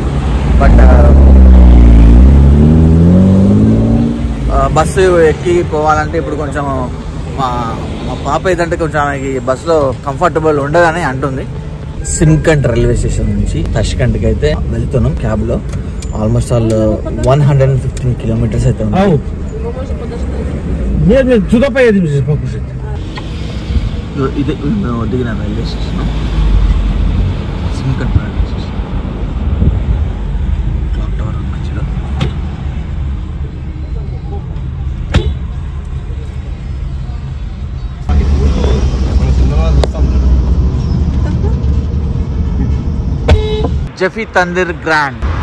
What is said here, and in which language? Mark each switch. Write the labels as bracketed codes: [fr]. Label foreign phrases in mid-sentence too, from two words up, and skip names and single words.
[te] బట్ బస్సు ఎక్కి పోవాలంటే ఇప్పుడు కొంచెం మా పాప ఏదంటే కొంచెం ఆమెకి బస్సులో కంఫర్టబుల్ ఉండదని అంటుంది. షిమ్కంట్ [en] railway station [te] నుంచి తష్కంట్కి అయితే వెళ్తున్నాం క్యాబ్లో. [en] almost all [te] 115 kilometers అయితే ఉంది. [ru] Нет, туда поедем здесь покушать. [te] ఇది మేము దిగిన [en] railway station [te] షిమ్కంట్ [en] railway station. clock tower [te] మధ్యలో. జఫీ తందూర్ గ్రాండ్.